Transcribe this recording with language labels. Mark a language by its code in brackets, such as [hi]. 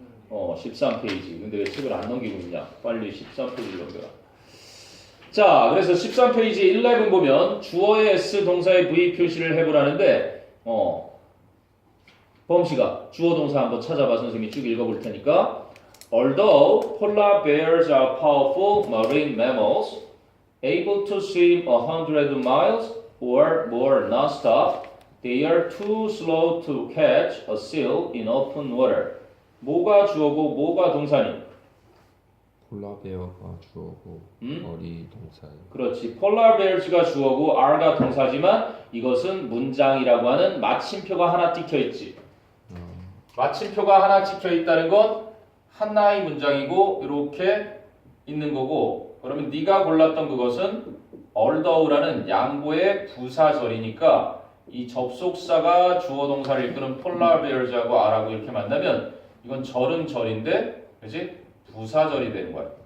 [ko] 13페이지. 근데 왜 책을 안 넘기고 있냐? 빨리 13페이지를 넘겨라. 자, 그래서 13페이지 11 보면 주어의 S 동사의 V 표시를 해보라는데 범씨가 주어 동사 한번 찾아봐. 선생님이 쭉 읽어볼 테니까. [en] Although polar bears are powerful marine mammals, able to swim 100 miles or more non-stop, they are too slow to catch a seal in open water. [ko] 뭐가 주어고 뭐가 동사니? 폴라베어가 주어고 어리 동사예요. 그렇지. 폴라 베어즈가 주어고 are가 동사지만 이것은 문장이라고 하는 마침표가 하나 찍혀 있지. 마침표가 하나 찍혀 있다는 건 하나의 문장이고 이렇게 있는 거고, 그러면 네가 골랐던 그것은 although라는 양보의 부사절이니까 이 접속사가 주어 동사를 이끄는 폴라 베어즈하고 are하고 이렇게 만나면 이건 절은 절인데, 그렇지? 부사절이 되는 거야.